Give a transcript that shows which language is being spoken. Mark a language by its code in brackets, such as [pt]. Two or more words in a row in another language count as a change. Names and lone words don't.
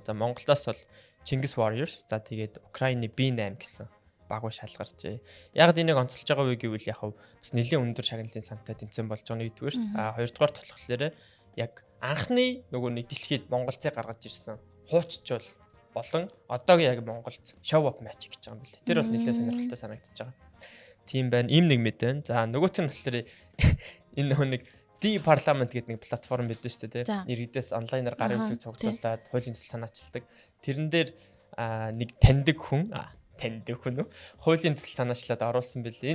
[mn] За Монголоос бол Чингис Warriors, за тэгээд Украины B8 гэсэн багуу шалгарчээ. Яг энийг онцолж байгаа үе гэвэл яг бас нэлийн өндөр шагналын сантай тэмцээн болж байгаа нэгдүгээр шүү дээ. Хоёрдугаар болохоор яг анхны нөгөө нэг дэлхийд Монголцыг гаргаж ирсэн хууччвал болон одоогийн яг Монголд [en] show up match [mn] гэж байгаа юм билээ. Тэр бол нэлээд сонирхолтой санагдаж байгаа. Тийм байна. Ийм нэг мэд байна. За нөгөөх нь болохоор энэ нөгөө нэг D-Parliament гэдэг нэг платформ байдаг шүү дээ, тийм. Иргэдээс онлайнаар гарын үсэг цуглуулад хуулийн төсөл санаачилдаг. Тэрэн дээр нэг таньдаг хүн хуулийн төсөл санаачлаад оруулсан билээ.